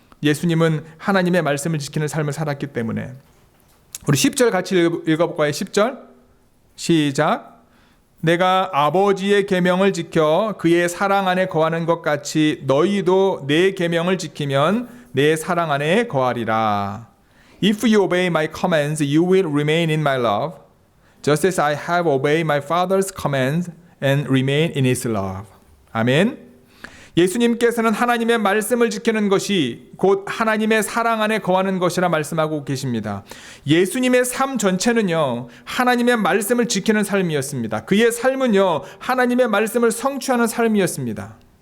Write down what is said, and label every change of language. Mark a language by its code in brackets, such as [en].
[ko] 예수님은 하나님의 말씀을 지키는 삶을 살았기 때문에. 우리 10절 같이 읽어볼까요? 10절 시작. 내가 아버지의 계명을 지켜 그의 사랑 안에 거하는 것 같이 너희도 내 계명을 지키면 내 사랑 안에 거하리라. [en] If you obey my commands, you will remain in my love, just as I have obeyed my Father's commands and remain in his love. [ko] 아멘. 예수님께서는 하나님의 말씀을 지키는 것이 곧 하나님의 사랑 안에 거하는 것이라 말씀하고 계십니다. 예수님의 삶 전체는요, 하나님의 말씀을 지키는 삶이었습니다. 그의 삶은요, 하나님의 말씀을 성취하는 삶이었습니다.